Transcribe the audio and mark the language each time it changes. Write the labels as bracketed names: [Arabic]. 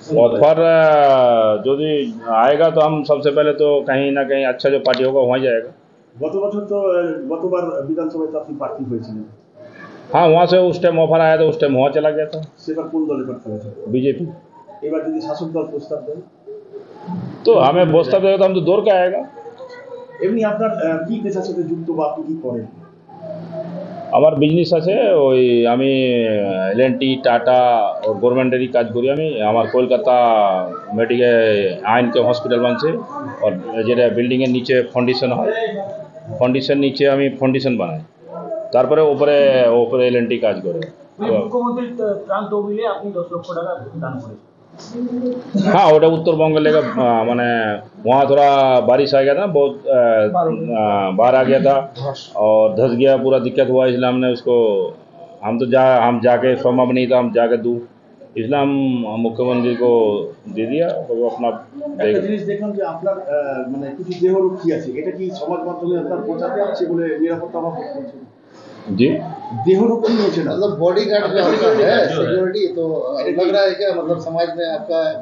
[Hindi] Offer यदि आएगा तो हम सबसे पहले तो कहीं ना कहीं अच्छा जो पार्टी होगा वहाँ जाएगा। [Bangla] গতবার বিধানসভায় তো আপনি প্রার্থী হয়েছিলেন। [Hindi] हाँ, वहाँ से उस टाइम ऑफर आया तो उस टाइम वहाँ चला गया था। [Bangla] সেবার কোন দলে প্রার্থী হয়েছিল? [Hindi] बीजेपी। [Bangla] এবার যদি শাসক দল প্রস্তাব দেয় [Hindi] तो हमें प्रस्ताव देगा तो हम तो दौड़ के आएगा। [Bangla] এমনি আপনার কি পেশার সাথে যুক্ত বা আপনি কি করেন? আমার বিজনেস আছে, ওই আমি এলএনটি টাটা और গভর্নমেন্টেরই কাজ করি আমি। আমার কলকাতা মেডিকেল আইনকে হসপিটাল বানছে और যেটা বিল্ডিংয়ের নিচে ফাউন্ডেশন হয়, ফাউন্ডেশন নিচে আমি ফাউন্ডেশন বানাই, তারপরে উপরে এলএনটি কাজ করে। মুখ্যমন্ত্রীর ত্রাণ তহবিলে আপনি 10 লক্ষ টাকা দান করেছেন। [Hindi] हाँ, वो उत्तरबंग लेगा। मैंने वहाँ थोड़ा बारिश आ गया था, बहुत बाढ़ आ गया था और धंस गया, पूरा दिक्कत हुआ। इसलिए हमने उसको हम जाके संभव नहीं था हम जाके दूँ, इसलिए हम मुख्यमंत्री को दे दिया। तो वो अपना [Bangla] একটা জিনিস দেখলাম যে আপনার মানে কিছু দেহরক্ষী আছে, এটা কি সমাজ মাধ্যমে আপনার প্রচারে আছে বলে নিরাপত্তা অভাব হচ্ছে? [Hindi] जी, देहरक्षी नहीं है, मतलब बॉडीगार्ड जो होता है सिक्योरिटी, तो लग रहा है क्या मतलब समाज में आपका